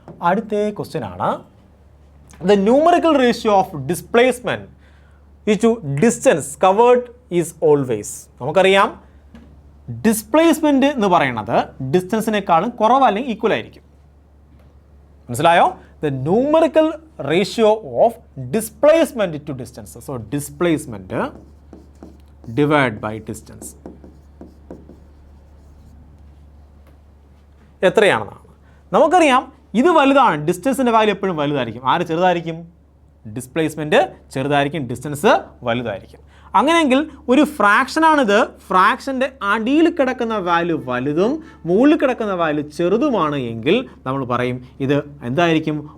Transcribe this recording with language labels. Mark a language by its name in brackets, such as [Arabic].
[Malayalam] അടുത്ത ക്വസ്റ്റ്യൻ ആണ് [English] the numerical ratio of displacement is to distance covered is always. [Malayalam] നമുക്കറിയാം displacement എന്ന് പറയുന്നത് ഡിസ്റ്റൻസിനേക്കാളും കുറവ് അല്ലെങ്കിൽ ഈക്വൽ ആയിരിക്കും. മനസ്സിലായോ? [English] the numerical ratio of displacement to distance. so displacement divided by distance [Malayalam] എത്രയാണെന്നാണ്. നമുക്കറിയാം ഇത് വലുതാണ്. ഡിസ്റ്റൻസിൻ്റെ വാല്യൂ എപ്പോഴും വലുതായിരിക്കും. ആര് ചെറുതായിരിക്കും? ഡിസ്പ്ലേസ്മെൻറ്റ് ചെറുതായിരിക്കും, ഡിസ്റ്റൻസ് വലുതായിരിക്കും. അങ്ങനെയെങ്കിൽ ഒരു ഫ്രാക്ഷനാണിത്. ഫ്രാക്ഷൻ്റെ അടിയിൽ കിടക്കുന്ന വാല്യൂ വലുതും മുകളിൽ കിടക്കുന്ന വാല്യൂ ചെറുതുമാണ് എങ്കിൽ നമ്മൾ പറയും ഇത് എന്തായിരിക്കും?